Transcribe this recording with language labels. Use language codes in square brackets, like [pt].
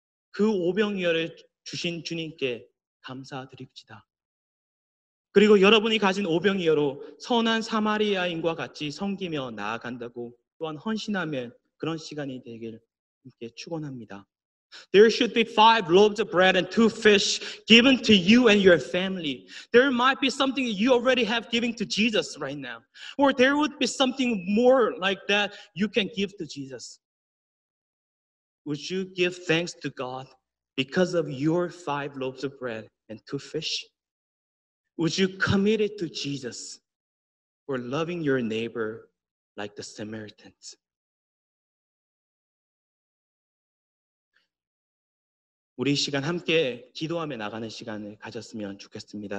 [ko] 그 오병이어를 주신 주님께 감사드립시다. 그리고 여러분이 가진 오병이어로 선한 사마리아인과 같이 섬기며 나아간다고 또한 헌신하면 그런 시간이 되길 함께 축원합니다. [en] There should be 5 loaves of bread and 2 fish given to you and your family. There might be something that you already have given to Jesus right now. Or there would be something more like that you can give to Jesus. Would you give thanks to God because of your 5 loaves of bread and 2 fish? Would you commit it to Jesus or loving your neighbor like the Samaritans? [ko] 우리 이 시간 함께 기도하며 나가는 시간을 가졌으면 좋겠습니다.